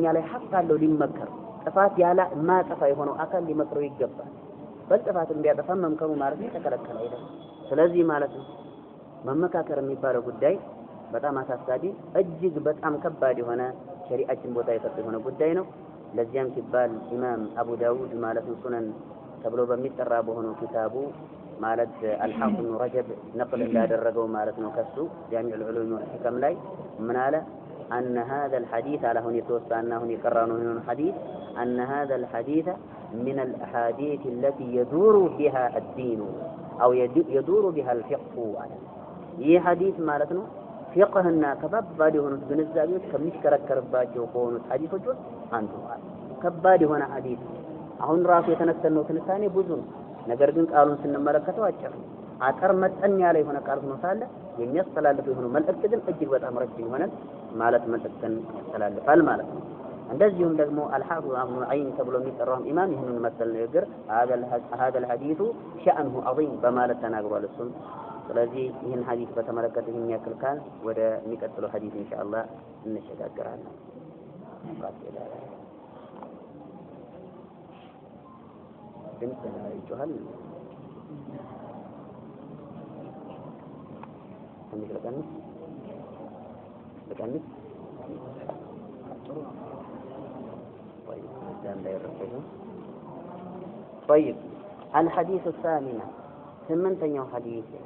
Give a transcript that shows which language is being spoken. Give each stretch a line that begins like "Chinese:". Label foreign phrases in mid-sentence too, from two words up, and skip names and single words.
Amharic: ላይ ሐቅ አለው ሊመከር ጥፋት ያለ ማጠፋ የሆነው አካል ሊመክረው ይገባል በጥፋትን ቢያጠፋ መምከሩ ማለት ነው ተከለከለ አይደል ስለዚህ ማለት ነው መመካከር የሚባለው ጉዳይ በጣም አሳሳቢ እጅግ በጣም ከባድ የሆነ ሸሪዓችን ቦታ የሰጠው የሆነ ጉዳይ ነው ለዚያም ሲባል ኢማም አቡ ዳውድ ማለት ነው ሱነን ተብሎ በሚጠራ በሆነው ኪታቡ ማለት አልሐፊዝ ኢብኑ ረጀብ ነቅል እንዳደረገው ማለት ነው ከሱ ጃሚዕ العلوم والحكم ላይ ምን አለ
Arabic: أن هذا الحديث على هنا يتوسعنا هنا يقرأنا هنا الحديث أن هذا الحديث من الأحاديث التي يدور بها الدين أو يدور بها الفقه
Amharic: ይህ ሐዲስ ማለት ነው فقهና ከባድ የሆኑት ግንዛቤዎች ከሚሽከረከርባቸው ከሆኑት ሐዲሶች ውስጥ አንዱ ነው ከባድ የሆነ ሐዲስ አሁን ራሱ የተነተነው ትንታኔ ብዙ ነው ነገር ግን ቃሉን ስንመለከተው አጭር መጠን ያለ የሆነ ቃል ነው ሳለ የሚያስተላልፈው የሆነ መልእክት ግን እጅግ በጣም ረጅም የሆነ ማለት መልእክትን ያስተላልፋል ማለት ነው እንደዚሁም ደግሞ አልሐፊዝ ኢብኑ ዐይን ተብሎ የሚጠራው ኢማም ይህንን መሰል ነገር
Arabic: هذا الحديث شأنه عظيم
Amharic: በማለት ተናግሯል እሱም ስለዚህ ይህን ሐዲስ በተመለከተ የሚያክል ካል ወደ የሚቀጥለው ሐዲስ ኢንሻአላህ እንሸጋገራለን ድምጽ ይጮሃል
Arabic: لكن طيب الحديث الثامن ثمنتين حديث